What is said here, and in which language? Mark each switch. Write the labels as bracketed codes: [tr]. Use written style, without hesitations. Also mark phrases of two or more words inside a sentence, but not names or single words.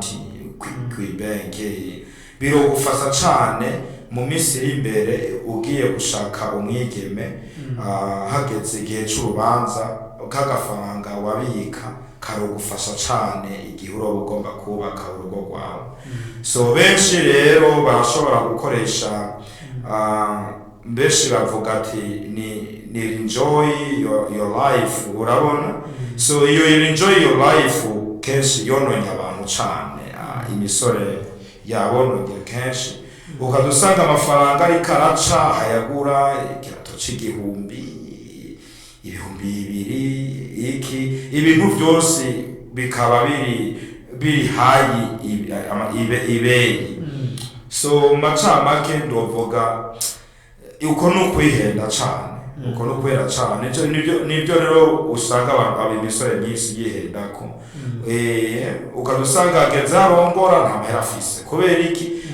[rn] kw'ibanki birogufasha cane mu minsi iri imbere ugiye gushaka umwigeme hageze igihe c'urubanza kagafaranga wabika karogufasha cane igihe uroba ugomba kubaka urugo rwawe so benshi rero barashobora gukoresha benshi bavuga ati ni [en] enjoy your life [rn] urabona so iyo [en] enjoy your life [rn] kenshi yononye abantu cane imisore yabononye kenshi ukadusanga amafaranga ari karaca hayagura ikirato c'igihumbi ibihumbi bibiri ibintu byose bikaba biri hayi ibeyi so macamake ndovuga uko nukwihenda cane uko nukwera cane nibyo rero usanga abantu imisore myinshi yihendako ukadusanga ageze arongora nta mahera afise kubera iki